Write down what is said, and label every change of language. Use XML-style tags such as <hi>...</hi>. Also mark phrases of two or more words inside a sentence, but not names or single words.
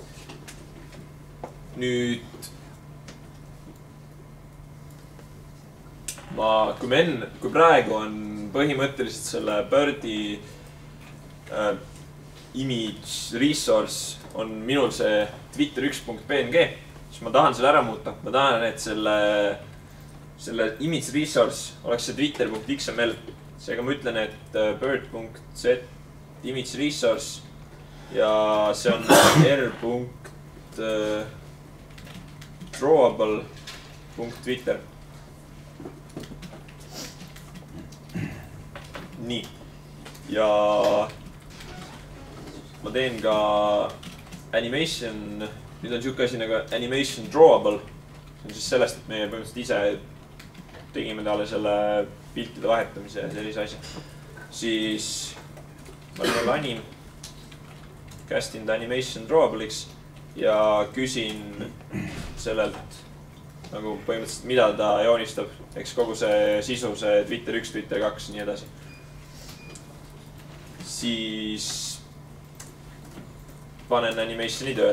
<et>Nüüd kui praegu on põhimõtteliselt selle Birdi</et> <en>image resource</en> <et>on minul see Twitter 1.png, siis ma tahan selle ära muuta. Ma tahan, et selle</et> <en>image resource</en> <et>oleks see twitter.xml. Seega ma ütlen, et</et> <en>bird.set image resource</en> <et>ja see on r.drawable.twitter. Nii. Ja ma teen ka animation, nüüd on siuke asi nagu</et> <en>animation drawable.</en> <et>See on siis sellest, et meie põhimõtteliselt ise tegime talle selle piltide vahetamise ja sellise asja. Siis ma olen anim, castin</et> <en>the animation drawable'iks</en> <et>ja küsin sellelt nagu põhimõtteliselt, mida ta joonistab. Eks kogu see sisu, see Twitter 1, Twitter 2 nii edasi. Siis panen animationi tööle.</et>